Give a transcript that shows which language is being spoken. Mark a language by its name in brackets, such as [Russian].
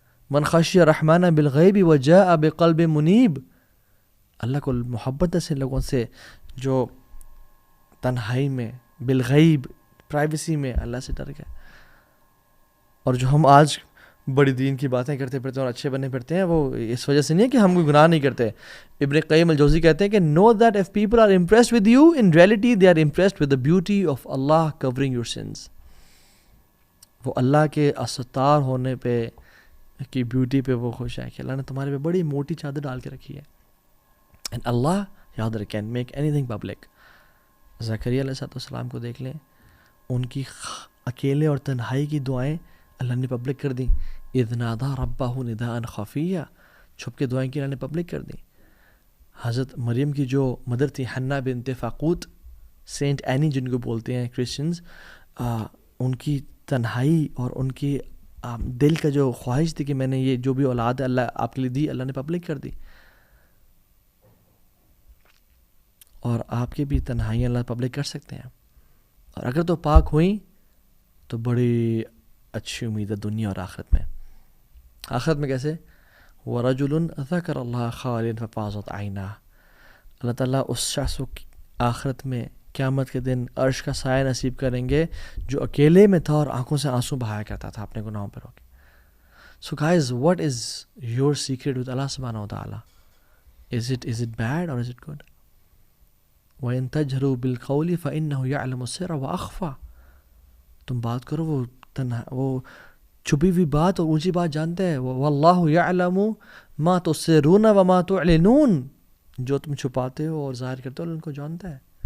[Arabic] من خشی الرحمن بالغیب وجاء بقلب منیب, [Urdu] اللہ کو محبت ایسے لوگوں سے جو تنہائی میں بالغیب پرائیویسی میں اللہ سے ڈر گئے. اور جو ہم آج بڑی دین کی باتیں کرتے پھرتے ہیں اور اچھے بنے پھرتے ہیں, وہ اس وجہ سے نہیں ہے کہ ہم کوئی گناہ نہیں کرتے. ابن قیم الجوزی کہتے ہیں کہ [English] know that if people are impressed with you, in reality they are impressed with the beauty of Allah covering your sins. [Urdu] وہ اللہ کے استار ہونے پہ کی بیوٹی پہ وہ خوش ہے کہ اللہ نے تمہارے پہ بڑی موٹی چادر ڈال کے رکھی ہے. [English] and Allah, [Urdu] یاد رکھیں, [English] make anything public. [Urdu] زکریا علیہ السلام کو دیکھ لیں, ان کی اکیلے اور تنہائی کی دعائیں اللہ نے پبلک کر دیں. [Arabic] اذ نادى ربه نداء خفیا, [Urdu] چھپ کے دعائیں کی اللہ نے پبلک کر دیں. حضرت مریم کی جو مدر تھی حنا بنت فاقوت, سینٹ اینی جن کو بولتے ہیں کرسچنز، ان کی تنہائی اور ان کی دل کا جو خواہش تھی کہ میں نے یہ جو بھی اولاد اللہ آپ کے لیے دی، اللہ نے پبلک کر دی. اور آپ کی بھی تنہائیاں اللہ پبلک کر سکتے ہیں، اور اگر تو پاک ہوئیں تو بڑی اچھی امید ہے دنیا اور آخرت میں. آخرت میں کیسے؟ [Arabic] وَرَجُلٌ ذَكَرَ اللَّهَ خَالِيًا فَفَاضَتْ عَيْنَاهُ، [Urdu] اللہ تعالیٰ اس شخص کو آخرت میں قیامت کے دن عرش کا سایہ نصیب کریں گے جو اکیلے میں تھا اور آنکھوں سے آنسو بہایا کرتا تھا اپنے گناہوں پر ہو کے. [English] So guys, what is your secret with Allah subhanahu wa ta'ala? Is it bad or is it good? [Arabic] وَإِن تَجْهَرُوا بِالْقَوْلِ فَإِنَّهُ يَعْلَمُ السِّرَّ وَأَخْفَى، [Urdu] تم بات کرو، وہ چھپی ہوئی بات اور اونچی بات جانتا ہے. [Arabic] وَاللَّهُ يَعْلَمُ مَا تُسِرُّونَ وَمَا تُعْلِنُونَ، [Urdu] جو تم چھپاتے ہو اور ظاہر کرتے ہو ان کو جانتا ہے.